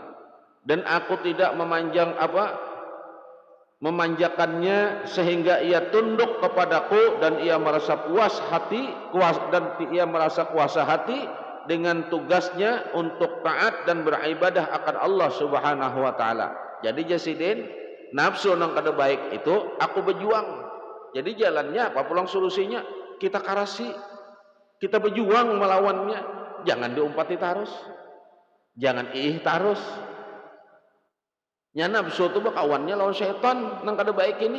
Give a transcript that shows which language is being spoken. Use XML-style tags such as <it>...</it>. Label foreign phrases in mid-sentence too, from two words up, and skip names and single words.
<id>Dan aku tidak memanjakannya sehingga ia tunduk kepadaku dan ia merasa kuasa hati dengan tugasnya untuk taat dan beribadah akan Allah</id> <ar>Subhanahu wa taala.</ar> <bjn>Jadi jasidin nafsu nang kada baik itu aku berjuang. Jadi jalannya apa pulang solusinya? Kita karasi.</bjn> <id>Kita berjuang melawannya.</id> <bjn>Jangan diumpati tarus. Jangan tarus. Nya nafsu itu kawannya lawan setan nang kada baik ini.</bjn>